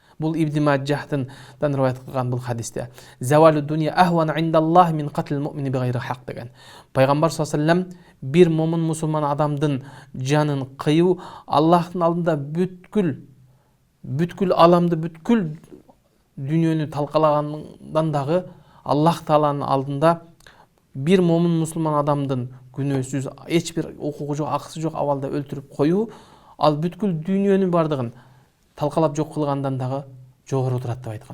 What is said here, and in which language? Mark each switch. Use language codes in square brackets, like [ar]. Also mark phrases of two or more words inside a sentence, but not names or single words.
[ky] Бул Ибн Маджахтан риваят кылган бул хадисте. [ar] زوال الدنيا أهون عند الله من قتل مؤمن بغير حق деген. [ky] Пайгамбар [ar] صلى الله عليه وسلم [ky] бир момун мусулман адамдын жанын кыйуу Аллахтын алдында бүткүл аламды, бүткүл дүйнөнү талкалагандан дагы Аллах Тааланын алдында бир момун мусулман адамдын күнөөсүз, эч бир укугу жок, акысы жок абалда өлтүрүп коюу, ал бүткүл дүйнөнүн бардыгын талкалап жок кылгандан дагы жогору турат деп айткан.